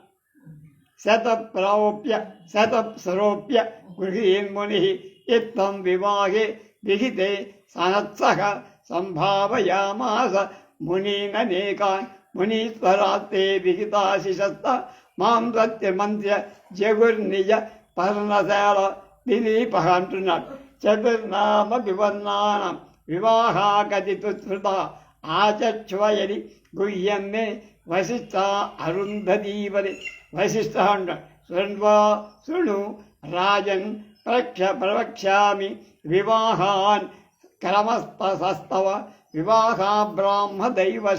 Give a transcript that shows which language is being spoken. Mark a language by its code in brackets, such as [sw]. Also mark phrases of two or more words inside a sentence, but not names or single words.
[sa] शतप्सरोप्य गृहीन्मुनिः इत्थं विवाहे विहिते सनत्सः सम्भावयामास मुनीननेकान् मुनीश्वरात्ते विहिताशिषस्त मां सत्यमन्त्र्य जगुर्निज पर्णशाल दिलीपः అంటున్నాడు. చతుర్నామ వివర్ణానం వివాహా కథితుశ్రుత ఆచక్ష్వయది గుహ్యం మే వశిష్ఠ అరుంధతీవది వశిష్ఠ అంటాడు. శృణు రాజన్ ప్రవక్ష్యామి వివాహాన్ క్రమస్తవ వివాహా బ్రాహ్మదైవస్